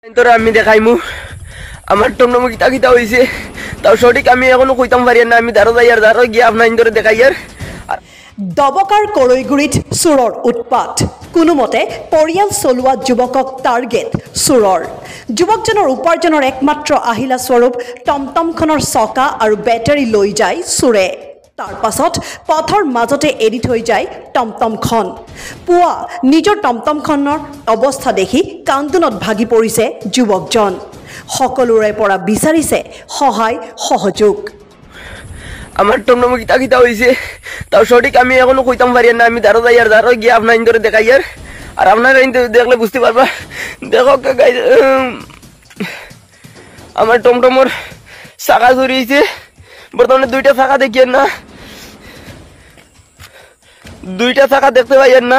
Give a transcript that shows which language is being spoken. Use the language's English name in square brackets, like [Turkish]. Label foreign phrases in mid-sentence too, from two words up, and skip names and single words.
[Sylheti] তোরা আমি দেখাইমু আমার টমটম কিতা কিতা হইছে তাও সঠিক আমি এখনো কইতাম পারি না। আমি দাঁড়ো যাই আর দাঁড়ো গিয়ে আপনার ধরে দেখাই আর [Assamese] দবকাৰ কৰৈগুৰিত চোৰৰ উৎপাত কোনোমতে পৰিয়াল চলোৱা যুৱকক টাৰ্গেট চোৰৰ যুৱকজনৰ উপাৰ্জনৰ একমাত্ৰ আহিলা স্বৰূপ টমটমখনৰ চকা আৰু বেটাৰী লৈ যায় চোৰে। তাৰ পাছত পথৰ মাজতে এৰি থৈ যায় টমটমখন। পুৱা নিজৰ টমটমখনৰ অৱস্থা দেখি কান্দোনত ভাগি পৰিছে যুৱকজন। সকলোৰে পৰা বিচাৰিছে সহায় সহযোগ। [Sylheti] আমার টমটম কিতা কিতা হইছে তাও সঠিক আমি এখনো কইতাম পারি না। আমি দাঁড়ো যাই আর দাঁড়ো গিয়ে আপনার ধরে দেখাই আর আপনারা দেখলে বুঝতে পারবা। দেখো আমার টমটমর চাকা চুরিয়েছে বর্তমানে দুইটা চাকা দেখিয়েন না, দুইটা চাকা দেখতে পাইয়েন না।